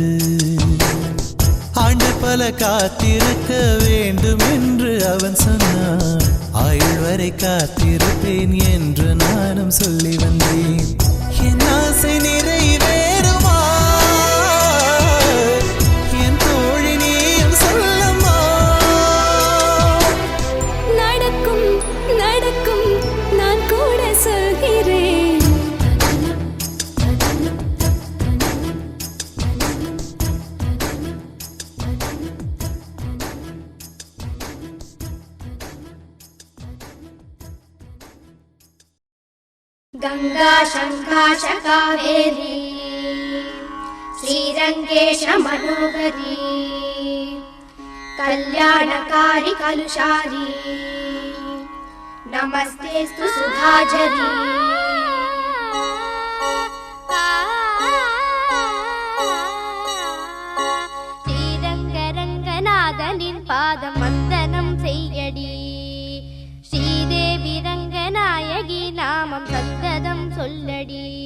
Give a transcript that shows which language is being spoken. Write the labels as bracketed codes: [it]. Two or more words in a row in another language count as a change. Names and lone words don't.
[ta] ஆண்டு பல காத்திருக்க வேண்டும் என்று அவன் சொன்னான், ஆயுள் வரை காத்திருப்பேன் என்று நானும் சொல்லி வந்தேன். என் ஆசை நிறைவேறுமா? என் தோழி நீயும் சொல்லம்மா. நடக்கும் நடக்கும், நான் கூட சொல்கிறேன். [sa] गंगा शंकाश कावेरी श्रीरंगेश मनोहरी कल्याणकारी कलुषारी नमस्तेस्तु सुधाझरी ஸ்ரீரங்கரங்கநாதனின் பாதம் வந்தனம் செய்யடி, ஸ்ரீதேவி ரங்கநாயகி நாமம் சந்ததம் சொல்லடி.